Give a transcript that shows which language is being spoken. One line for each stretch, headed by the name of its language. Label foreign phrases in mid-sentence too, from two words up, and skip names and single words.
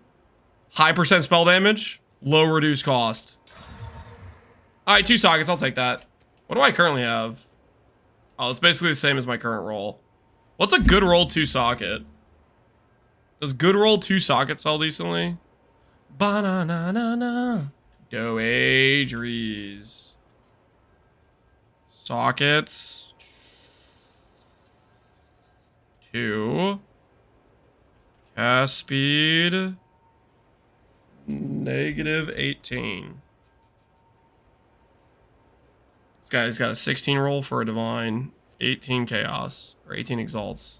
English: High % spell damage, low reduced cost. All right, 2 sockets, I'll take that. What do I currently have? Oh, it's basically the same as my current roll. What's a good roll 2 socket? Does good roll 2 socket sell decently? Ba-na-na-na-na. Doadries. Sockets. 2. Cast speed. -18. This guy's got a 16 roll for a divine, 18 chaos, or 18 exalts.